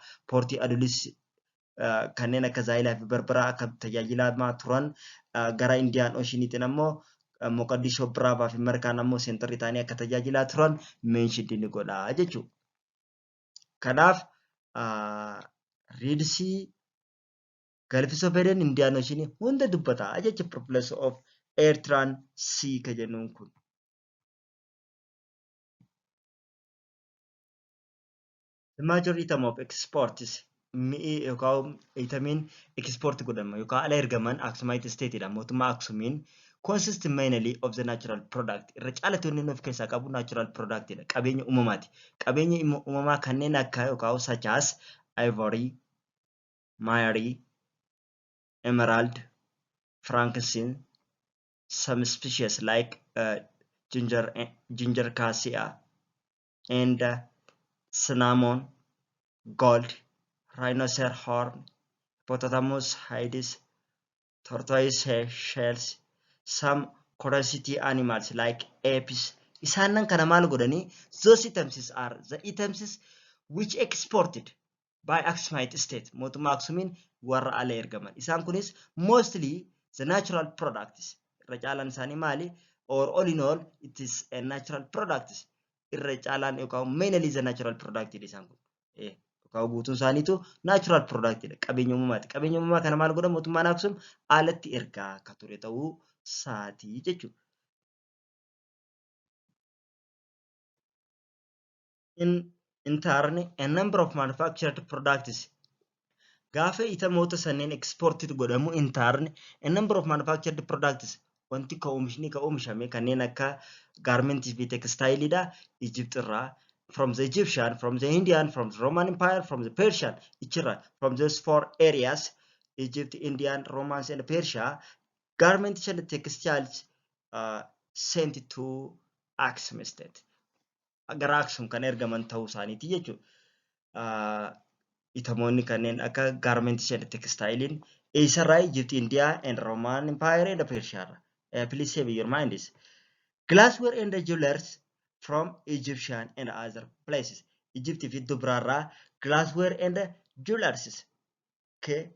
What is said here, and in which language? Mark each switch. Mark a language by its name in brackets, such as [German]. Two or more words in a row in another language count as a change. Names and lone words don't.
[Oromo] Poortii adulis kanneen akka Zaayilaa fi Barbaraa akka tajaajilamaa turan gara Indian Oceaniitiin ammoo Mogadishoo, Brava fi Markaan ammoo seentarri ta'anii akka tajaajilaa turan mentioned ni godha jechuudha. Kanaaf Red Sea, Gulf of Aden, Indian Ocean hunda dubbata jechuudha. [English] Privilege of Eritrean Sea [Oromo] kan jennuun kun. [English] The majority of exports [Oromo] mi'i yookaan itamiin export godhama yookaan ala ergaman Aksumite Stateidha. Mootummaa Aksumiin [English] consist mainly of the natural product. [Oromo] Irra caalatti inni of keessaa qabu [English] natural productidha. [Oromo] Qabeenya uumamaati. Qabeenya uumamaa kanneen akka yookaan [English] such as ivory, Myri, emerald, frankincense, some species like ginger cassia and cinnamon, gold, rhinoceros horn, hippopotamus hides, tortoise shells, some curiosity animals like apes. [Oromo] Isaanan kana maal godhanii [English] those items are the items which exported by Aksumite State. [Oromo] Mootummaa Aksumiin warra ala ergaman. Isaan kunis [English] mostly the natural products. [Oromo] Irra caalaan isaanii maali? [English] Or all in all, it is a natural products. [Oromo] Irra caalaan yookaan [English] mainly the natural product [Oromo] isaan kun. Yookaan guutuun isaaniitu [English] natural product. [Oromo] Qabeenya uumamaati. Qabeenya uumamaa kana maal godha mootummaan Aksum alatti ergaa akka ture ta'uu isaati jechuudha. [English] In turn, a number of manufactured products. [Oromo] Gaafa itamoota sanneen exported godhamu [English] in turn, a number of manufactured products. [Oromo] Wanti ka oomishame kanneen akka garmentii fi textileidha. Egypt irraa, [English] from the Egyptian, from the Indian, from the Roman Empire, from the Persian, ichirra, from those four areas, Egypt, Indian, Romans, and Persia, garments and textiles sent to Aksum State. [Oromo] Gara Aksum kan ergaman ta'uu isaaniiti jechuudha. Itamoonni kanneen akka [English] garments and textilein [Oromo] eessarraa Egypt, India, and Roman Empire and Persia. [English] Please save your mind this. Glassware and jewelers from Egyptian and other places. [Oromo] Egypt fi Dubrarraa [English] glassware and jewelers. Okay.